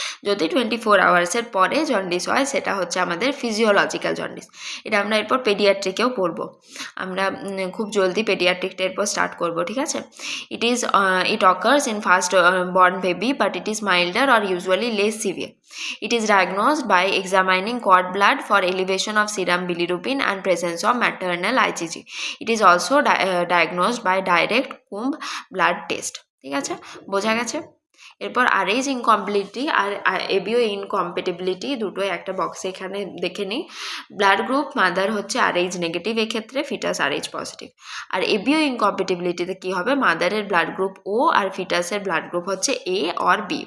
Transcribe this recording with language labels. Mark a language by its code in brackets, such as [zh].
[bn] যদি 24 আওয়ার্সের পরে জন্ডিস হয় সেটা হচ্ছে আমাদের ফিজিওলজিক্যাল জন্ডিস। এটা আমরা এরপর পেডিয়াট্রিকেও পড়বো। আমরা খুব জলদি পেডিয়াট্রিকটা এরপর স্টার্ট করব, ঠিক আছে। [en] It occurs in first born baby but it is milder or usually less severe. It is diagnosed by examining cord blood for elevation of serum bilirubin and presence of maternal IgG. It is also diagnosed by direct womb blood test. [bn] ঠিক আছে, বোঝা গেছে। এরপর Rh ইনকমপ্লিটিটি আর ABO incompatibility দুটোই একটা বক্সে এখানে দেখে নিই। ব্লাড গ্রুপ মাদার হচ্ছে আরএইচ নেগেটিভ, এক্ষেত্রে ফিটাস আরএইচ পজিটিভ। আর এবিও ইনকম্পেটিবিলিটিতে কী হবে, মাদারের ব্লাড গ্রুপ ও আর ফিটাসের ব্লাড গ্রুপ হচ্ছে এ অর বি।